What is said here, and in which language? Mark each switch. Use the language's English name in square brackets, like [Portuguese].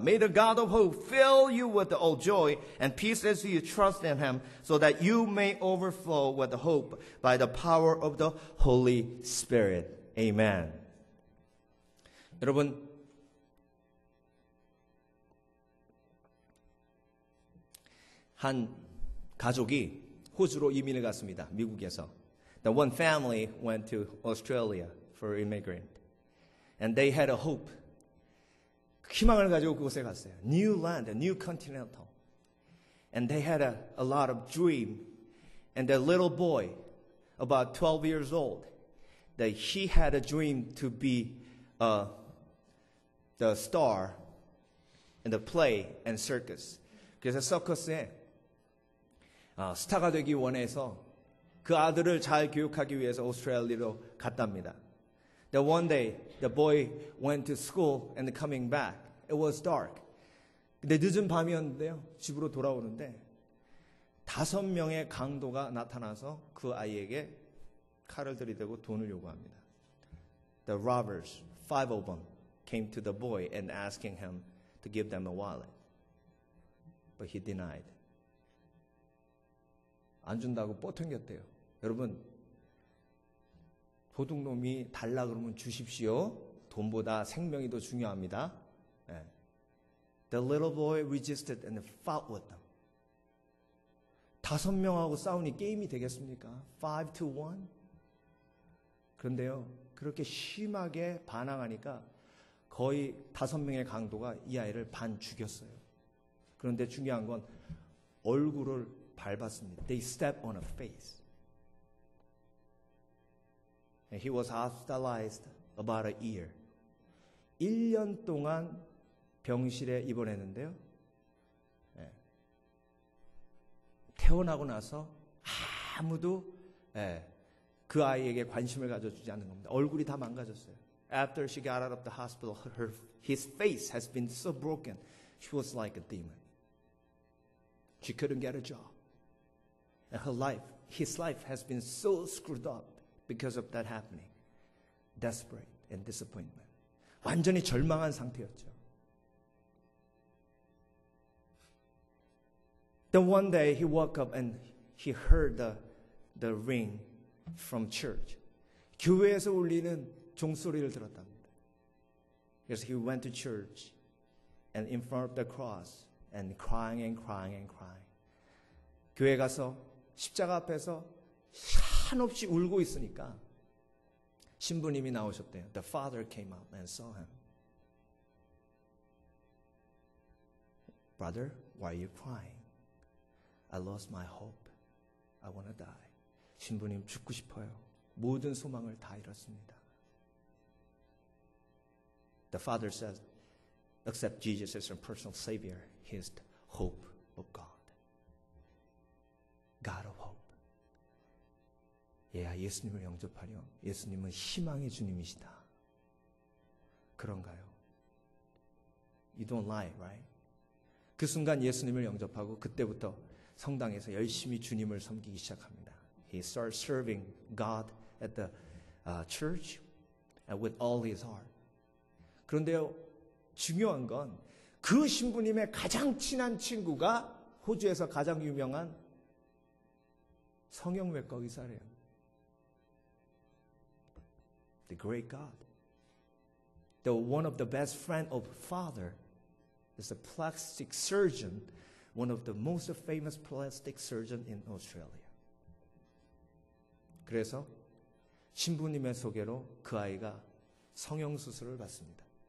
[English] May the God of hope fill you with all joy and peace as you trust in Him, so that you may overflow with hope by the power of the Holy Spirit. Amen. [Korean] 여러분, 한 가족이 호주로 이민을 갔습니다. 미국에서. [English] The one family went to Australia for immigrant. And they had a hope. [Korean] 희망을 가지고 그곳에 갔어요. [English] New land, a new continental. And they had a lot of dream. And the little boy, about 12 years old, that he had a dream to be the star in the play and circus. [Korean] 그래서 서커스에 스타가 되기 원해서 그 아들을 잘 교육하기 위해서 오스트레일리아로 갔답니다. [English] That one day the boy went to school and coming back. It was dark. [Korean] 근데 늦은 밤이었는데요. 집으로 돌아오는데 5명의 강도가 나타나서 그 아이에게 칼을 들이대고 돈을 요구합니다. [English] The robbers, 5 of them, came to the boy and asking him to give them a wallet. But he denied. [Korean] 안 준다고 뻗통겼대요. 여러분, 도둑놈이 달라 그러면 주십시오. 돈보다 생명이 더 중요합니다. 네. [English] The little boy resisted and fought with them. [Korean] 5명하고 싸우니 게임이 되겠습니까? 5-1? 그런데요, 그렇게 심하게 반항하니까 거의 5명의 강도가 이 아이를 반 죽였어요. 그런데 중요한 건 얼굴을 밟았습니다. [English] They stepped on a face. And he was hospitalized about a year. [Korean] 1년 동안 병실에 입원했는데요. 태어나고 나서 아무도 그 아이에게 관심을 가져주지 않는 겁니다. 얼굴이 다 망가졌어요. [English] After she got out of the hospital, his face has been so broken. She was like a demon. She couldn't get a job. And his life has been so screwed up because of that happening. Desperate and disappointment. [Korean] 완전히 절망한 상태였죠. [English] Then one day he woke up and he heard the ring from church. [Korean] 교회에서 울리는 종소리를 들었답니다. 그래서 [English] he went to church and in front of the cross and crying and crying and crying. [Korean] 교회 가서 십자가 앞에서 한없이 울고 있으니까 신부님이 나오셨대요. [English] The father came out and saw him. Brother, why are you crying? I lost my hope. I want to die. [Korean] 신부님 죽고 싶어요. 모든 소망을 다 잃었습니다. [English] The father says, accept Jesus as your personal savior. He is the hope of God. God of hope. [Korean] 예수님을 영접하려. 예수님은 희망의 주님이시다. 그런가요? [English] You don't lie, right? [Korean] 그 순간 예수님을 영접하고 그때부터 성당에서 열심히 주님을 섬기기 시작합니다. [English] He starts serving God at the church and with all his heart. [Korean] 그런데요, 중요한 건 그 신부님의 가장 친한 친구가 호주에서 가장 유명한 성형외과 의사래요. [English] The great God. One of the best friend of father is a plastic surgeon, one of the most famous plastic surgeon in Australia. [Korean] 그래서 신부님의 소개로 그 아이가 성형수술을 받습니다.